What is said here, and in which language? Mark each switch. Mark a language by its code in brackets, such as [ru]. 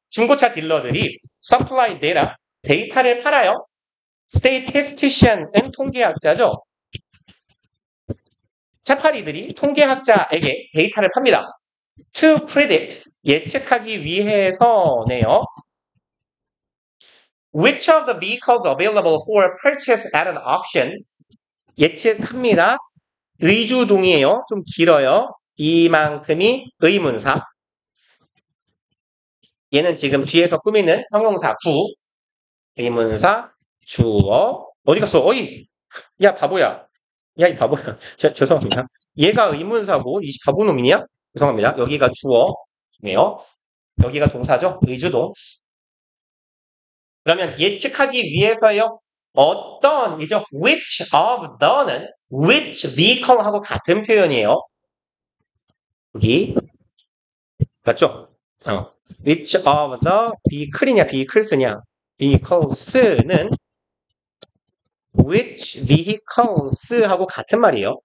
[ko] 중고차 딜러들이 supply data, 데이터를 팔아요. statistician은 통계학자죠. 차파리들이 통계학자에게 데이터를 팝니다. to predict, 예측하기 위해서네요. [en] Which of the vehicles available for purchase at an auction? [ko] 예측합니다. 의주동이에요. 좀 길어요. 이만큼이 의문사. 얘는 지금 뒤에서 꾸미는 형용사 구, 의문사, 주어. 어디 갔어? 어이! 야, 바보야. 야, 이 바보야. 죄송합니다. 얘가 의문사고, 이 바보놈이냐? 죄송합니다. 여기가 주어네요. 여기가 동사죠? 의주동. 그러면 예측하기 위해서요. 어떤이죠? which of the는 which vehicle하고 같은 표현이에요. 여기 맞죠? which of the vehicle이냐 vehicles냐 vehicles는 which vehicles하고 같은 말이에요.